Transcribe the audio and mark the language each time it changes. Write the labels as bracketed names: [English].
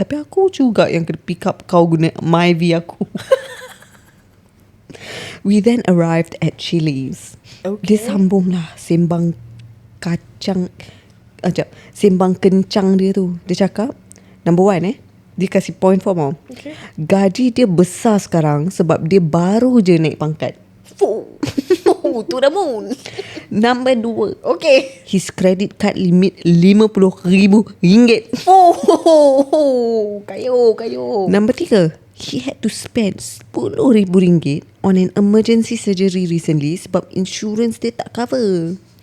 [Malay] Tapi aku juga yang kena [English] pick up [Malay] kau guna Myvi aku. [English] We then arrived at Chili's. Okay. [Malay] Dia sambung lah sembang kacang. Sembang kencang dia tu. Dia cakap, number one dia kasih point form tau. [English] Okay. [Malay] Gaji dia besar sekarang sebab dia baru je naik pangkat. [English] Oh, to the moon. Number 2, Okay. his credit card limit RM50,000. Oh, kayo. Number 3, he had to spend RM10,000 on an emergency surgery recently [Malay] sebab insurance dia tak cover.